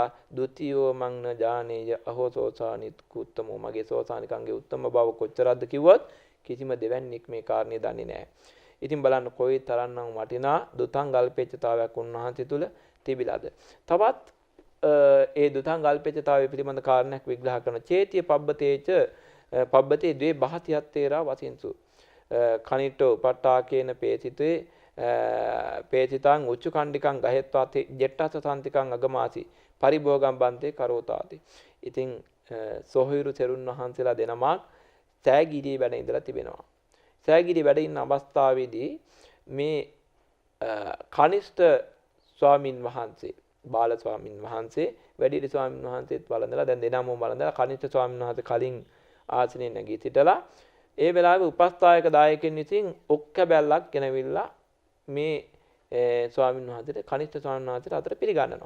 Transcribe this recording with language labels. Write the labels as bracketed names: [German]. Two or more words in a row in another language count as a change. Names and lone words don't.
[Pali] ဒ ුතියෝ මං න ජානේය අහෝ සෝසානිත් කුත්තමෝ. [Sinhala] මගේ සෝසානිකංගේ උත්තම බව කොච්චරක්ද කිව්වොත් කිසිම දෙවන්නේක් මේ කාරණේ දන්නේ නැහැ. ඉතින් බලන්න කොයි තරම්නම් වටිනා දුතං අල්පේච්ඡතාවයක් උන්වහන්සේ තුල තිබිලාද. තවත් ඒ දුතං අල්පේච්ඡතාවය පිළිබඳ කාරණයක් විග්‍රහ කරන [Pali] චේතිය පබ්බතේ ද්වේ බහතියත්තේරා වසින්සු කනිට්ඨෝ උපට්ඨාකේන පේසිතේ පේසිතං උච්ච කණ්ඩිකං ගහෙත්වා ජෙට්ටස සම්තිකං අගමාසි පරිභෝගම් බන්තේ කරෝතාති. [Sinhala] ඉතින් සොහොයුරු තෙරුන් වහන්සේලා දෙනමක් සෑගිරියේ වැඩ ඉඳලා තිබෙනවා. සෑගිරියේ වැඩ ඉන්න අවස්ථාවේදී මේ කනිෂ්ඨ ස්වාමින් වහන්සේ බාල ස්වාමින් වහන්සේ වැඩිහිටි ස්වාමින් වහන්සේත් වළඳලා දැන් දෙනම වළඳලා කනිෂ්ඨ ස්වාමින් වහන්සේ කලින් ආසනයේ නැගී සිටලා ඒ වෙලාවේ උපස්ථායක දායකයන් විසින් ඔක්ක බැල්ලක් ගෙනවිල්ලා මේ ස්වාමින් වහන්සේට කනිෂ්ඨ ස්වාමින් වහන්සේට අතර පිළිගන්නවා.